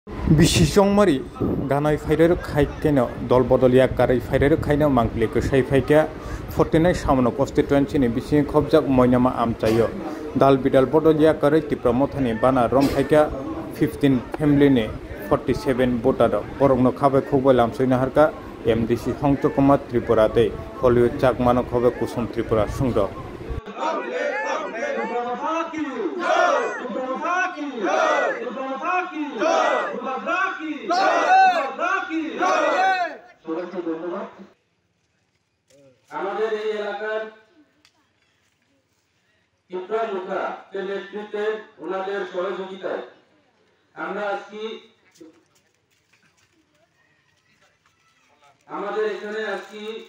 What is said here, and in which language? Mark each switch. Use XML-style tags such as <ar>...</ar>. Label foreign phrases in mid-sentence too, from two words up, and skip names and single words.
<brx>बिसिसंमारि गानाय फाइरेर खाइकेनो दल बदलिया कारै फाइरेर खाइनो मांकलि गोसाई फाइका 49 सामनो कन्स्टिट्युएन्सिनि बिसिं खबजाक मयनामा आमचायो दाल बिदाल बदलिया कारै तिप्रमथानि बाना रम फाइका 15 फेमिलिनि 47 भोटार बरंनो खाबाय खुबाय लामसैना हारका एमडिसि हंचकमा त्रिपुरा दे हलिउड चाकमानो खबे कुसुम त्रिपुरा सुंद</brx> <bn>আমাদের এই এলাকার ত্রিপুরা মুখা নেতৃত্বে ওনাদের সহযোগিতায় আমরা আজকে আমাদের এখানে আজকে</bn>